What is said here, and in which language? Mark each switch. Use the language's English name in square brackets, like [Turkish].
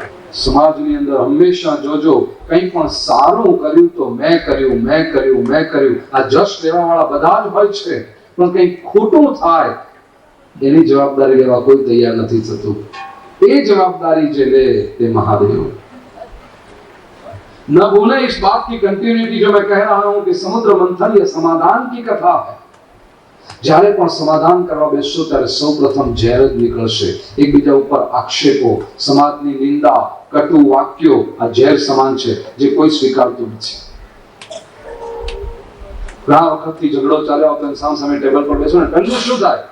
[Gujarati] સમાજની અંદર હંમેશા જોજો, કંઈ પણ સારું કર્યું તો મેં કર્યું મેં કર્યું મેં કર્યું, આ જશ લેવા વાળા બધા જ હોય છે, પણ કંઈક ખોટું થાય એની જવાબદારી લેવા કોઈ તૈયાર નથી થતું. એ જવાબદારી જે લે તે મહાદેવ. [Hindi] न भूले इस बात की कंटिन्यूटी जो मैं कह रहा हूं कि समुद्र मंथन ये समाधान की कथा है. [Gujarati] જ્યારે પણ સમાધાન કરવા બેસશો ત્યારે સૌપ્રથમ ઝેર જ નીકળશે. એકબીજા ઉપર આક્ષેપો, સમાજની નિંદા, કટુ વાક્યો આ ઝેર સમાન છે જે કોઈ સ્વીકારતું નથી. ઘણા વખતથી ઝઘડો ચાલ્યો તો સામ સામે ટેબલ પર બેસો ને પહેલું શું થાય?